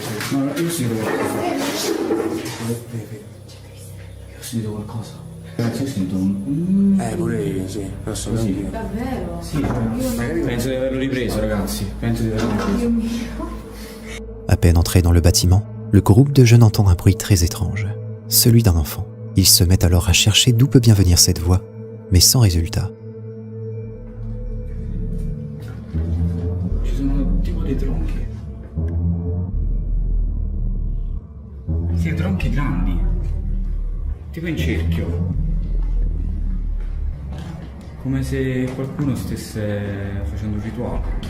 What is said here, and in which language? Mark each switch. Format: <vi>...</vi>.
<it>No, io ho sentito qualcosa. Io ho sentito qualcosa. Ragazzi, io sento un... pure io, sì. Assolutamente. Davvero? Sì, penso di averlo ripreso, ragazzi. Penso di averlo ripreso.</it> <fr>À peine entré dans le bâtiment, le groupe de jeunes entend un bruit très étrange. Celui d'un enfant. Ils se mettent alors à chercher d'où peut bien venir cette voix, mais sans résultat.</fr> <it>Ci sono tipo dei tronchi. Sì, tronchi grandi, tipo in cerchio, come se qualcuno stesse facendo un rituale.</it>